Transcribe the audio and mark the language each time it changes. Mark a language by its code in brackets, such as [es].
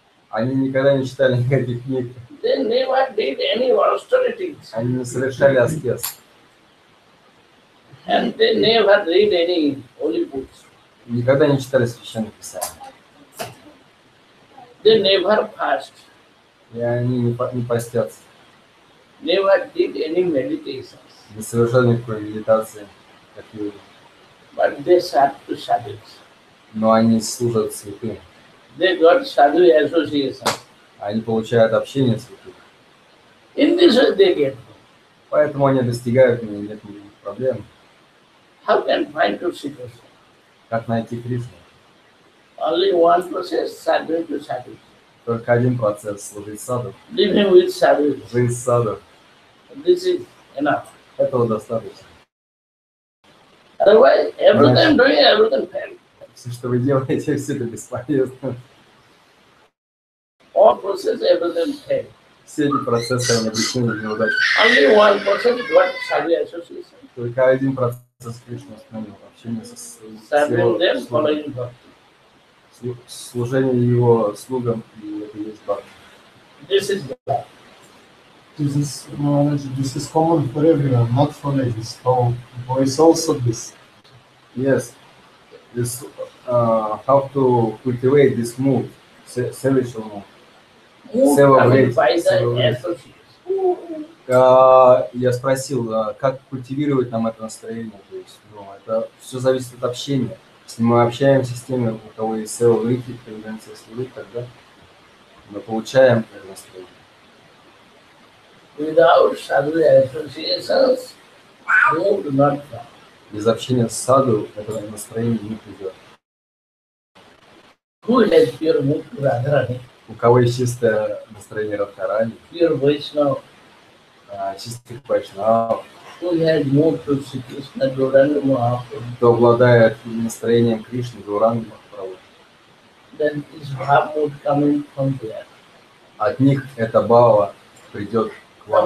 [ru] Они никогда не читали никаких книг. [en] They never did any austerities. [ru] Они не совершали аскез. [en] And they never read any holy books. [ru] Никогда не читали священных писаний. [en] They never fast. [ru] И они не постятся. [en] Never did any meditations. [ru] Не совершали никакой медитации, как люди. [en] But they serve to sadhus. [ru] Но они служат святым. [en] They got sadhu associations. [ru] Они получают общение святых. [en] In this way they get. [ru] Поэтому они достигают, и нет никаких проблем. [en] How can find to see Krishna? [ru] Как найти Кришну? [en] Only one process, serving to sadhu. [ru] Только один процесс — служить саду. [en] Living with sadhu. [ru] Жизнь саду. [en] This is enough. [ru] Этого достаточно. [en] Otherwise, everything doing, everything fail. [ru] Все, что вы делаете, все это бесполезно. [en] All process, everything fail. [ru] Все эти процессы, они обречены на неудачу. [en] Only one process got sadhu association. [ru] Только один процесс Кришны остановил. Общение с [en] Serving them, [ru] его [en] following Bhakti. [ru] служение его слугам, и это есть Бхакти. [en] This is God. This is common for everyone, not for ladies. For boys also this. Yes. This, how to cultivate this mood, celestial mood. Move coming by the association. [ru] Я спросил, как культивировать нам это настроение. То есть, это все зависит от общения. Если мы общаемся с теми, у кого есть сева-врити, тенденция служить, тогда мы получаем это настроение. [en] Without sadhu associations, mood not come. [ru] Без общения с саду это настроение не придет. [en] Who has pure mood to Radharani? [ru] У кого есть чистое настроение Радхарани, [en] Pure Vaishnava. [ru] чистых вайшнавов, [en] Who has mood to Sri Krishna, Gauranga Mahaprabhu? [ru] кто обладает настроением Кришны, Гауранги Махарадж, [en] Then is bhav mood coming from there. [ru] от них эта бхава придет к вам,